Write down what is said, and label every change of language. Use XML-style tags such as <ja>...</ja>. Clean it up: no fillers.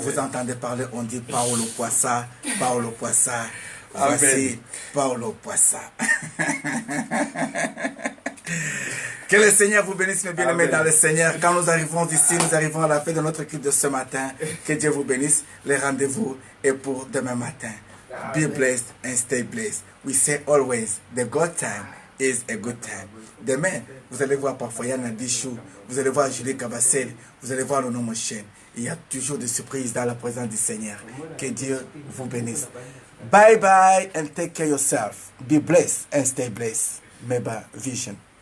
<fr>vous entendez parler, on dit Paolo Poissa, Paolo Poissa. Amen. Voici Paolo Poissa. Que le Seigneur vous bénisse, mes bien-aimés dans le Seigneur. Quand nous arrivons ici, nous arrivons à la fin de notre culte de ce matin. Que Dieu vous bénisse. Les rendez-vous est pour demain matin.</fr> <en>Be blessed and stay blessed. We say always, the good time is a good time.</en> <fr>Demain, vous allez voir parfois Yana Dichou, vous allez voir Julie Kabassel, vous allez voir le nom Mochen. Il y a toujours des surprises dans la présence du Seigneur. Que Dieu vous bénisse.</fr> <en>Bye bye and take care of yourself. Be blessed and stay blessed. Meba Vision.</en>